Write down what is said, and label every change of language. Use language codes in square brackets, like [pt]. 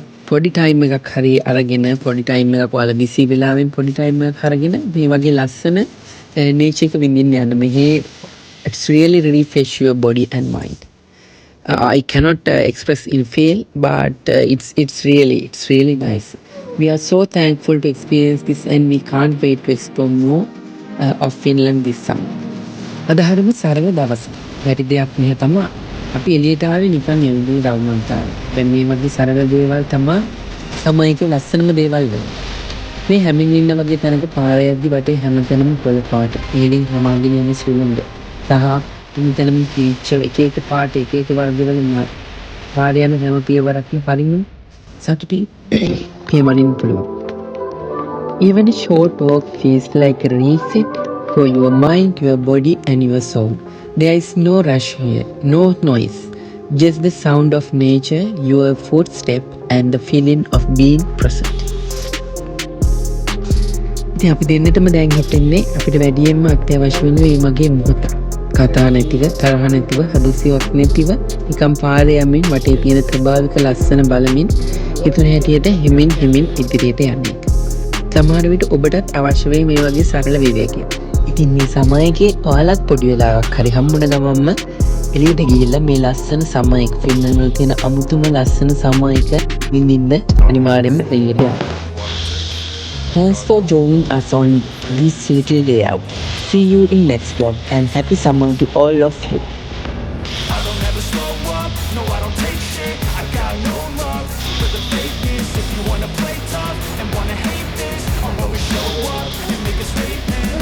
[si] පොඩි ටයිම් එකක් හරි අරගෙන පොඩි ටයිම් එකක් ඔයාලා බිසි වෙලාවෙන් පොඩි ටයිම් එකක් අරගෙන මේ වගේ ලස්සන නේචර් එක විඳින්න යන්න. [en] මෙහි it's really refresh your body and mind. I cannot express in feel, but it's really nice. We are so thankful to experience this, and we can't wait to explore more of Finland this summer. [si] අද හරිම සරල දවසක්. වැඩි දෙයක් නැහැ තමයි. අපි එළියට ආවේ නිකන් එළියේ රවුමන්තාවේ. දැන් මේ වගේ සරල දේවල් තමයි සමයක ලස්සනම දේවල් වෙන්නේ. මේ හැමින්ලින්න වගේ තැනක පාර යද්දි වටේ හැමතැනම කොළ පාට. ඒලින් හමාගෙන යන සුළුඳ. සහ ඉන්ටර්නම් ෆීචර් එක එක පාට එක එක වර්ගවල ඉන්නවා. පාරේ යන හැම පියවරක්ම පරිම සතුටින් පියවරින් පුළුවන්. [en] Even a short walk feels like a reset for your mind, your body and your soul. There is no rush here, no noise. Just the sound of nature, your footstep and the feeling of being present. [si] ඉතින් අපි දෙන්නටම දැන් හිටින්නේ අපිට වැඩියෙන්ම අත්‍යවශ්‍ය වෙන මේ මගේ මොහොත. කතා නැතිව තරහ නැතිව හදිසියක් නැතිව නිකම් පාරේ යමින් වටේ තියෙන ස්වභාවික ලස්සන බලමින් හිතුන හැටියට හිමින් ඉදිරියට යන්නේ. සමහර විට ඔබටත් අවශ්‍ය වෙයි මේ වගේ සරල විවේකයක්. ඉතින් මේ සමයකේ ඔයාලත් පොඩි වෙලාවක් හරි හම්බුන ගමන්ම එළියට ගිහිල්ලා මේ ලස්සන සමයක ෆින්ලන්ඩ් වල තියෙන අමුතුම ලස්සන සමයක විඳින්න අනිවාර්යෙන්ම එළියට යන්න. [en] Thanks for joining us on this little day out. See you in next vlog and happy summer to all of you. I don't ever slow up, no I don't take shit. I got no love for the fakeness. If you wanna play tough and wanna hate this, I'll always show up and make a statement.